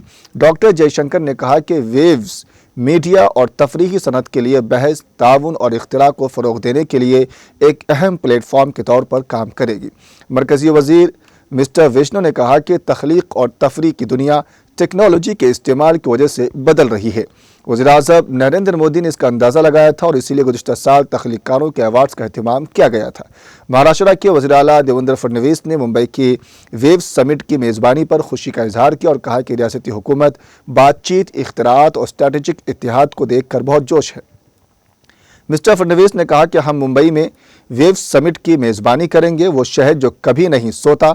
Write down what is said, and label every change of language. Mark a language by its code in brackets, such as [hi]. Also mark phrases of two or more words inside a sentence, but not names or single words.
[ur] ڈاکٹر جے شنکر نے کہا کہ ویوز میڈیا اور تفریحی صنعت کے لیے بحث، تعاون اور اختراع کو فروغ دینے کے لیے ایک اہم پلیٹ فارم کے طور پر کام کرے گی۔ مرکزی وزیر مسٹر ویشنو نے کہا کہ تخلیق اور تفریح کی دنیا ٹیکنالوجی کے استعمال کی وجہ سے بدل رہی ہے۔ وزیر اعظم نریندر مودی نے اس کا اندازہ لگایا تھا اور اسی لیے گزشتہ سال تخلیق کاروں کے ایوارڈز کا اہتمام کیا گیا تھا۔ مہاراشٹر کے وزیر اعلیٰ دیویندر فڈنویس نے ممبئی کی ویوز سمٹ کی میزبانی پر خوشی کا اظہار کیا اور کہا کہ ریاستی حکومت بات چیت، اختراعات اور اسٹریٹجک اتحاد کو دیکھ کر بہت جوش ہے۔ مسٹر فڈنویس نے کہا کہ ہم ممبئی میں ویو سمٹ کی میزبانی کریں گے، وہ شہر جو کبھی نہیں سوتا۔